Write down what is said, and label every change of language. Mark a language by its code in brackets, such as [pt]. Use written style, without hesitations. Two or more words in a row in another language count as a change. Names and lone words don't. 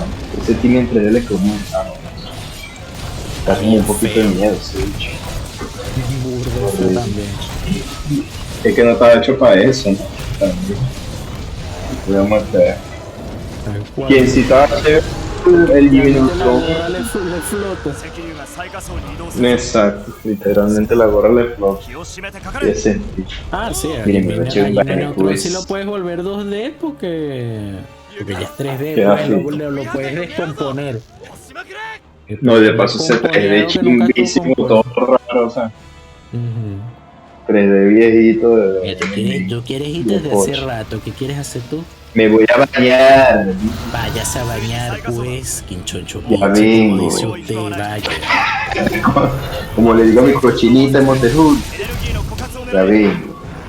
[es] Ese Timmy entre él le quedó muy sano. Da como un poquito de miedo, ese bicho. Burdo fue también. Es que no estaba hecho para eso, ¿no? También. Voy a matar. Tal cual. Quien sí estaba chévere, el Jimmy La Neutron. gorra le flota. [ja] 石流が最下層に移動する [es] Exacto, literalmente la gorra le flota. [ja] 気を締めてかか [es] Y [ja] れ [es] ese. Ah, sí, Miren, Jimmy me eché un Neutron Banner sí lo Quiz. puedes volver 2D porque ya es 3D, Queda pues, así. lo puedes descomponer. No, de paso ese Descomponer 3D algo que nunca estuvo chimbísimo, compuesto. todo raro, o sea, Ujú. 3D viejito. Mira, tú quieres ir desde hace rato, ¿qué quieres hacer tú? Me voy a bañar. Vayas a bañar, pues, quinchoncho, Ya como vengo. dice usted, vaya. Como le digo a mi cochinita en Montejón, [ja] エネルギーの枯渇を [es] ya [ja] 狙え [es] vengo.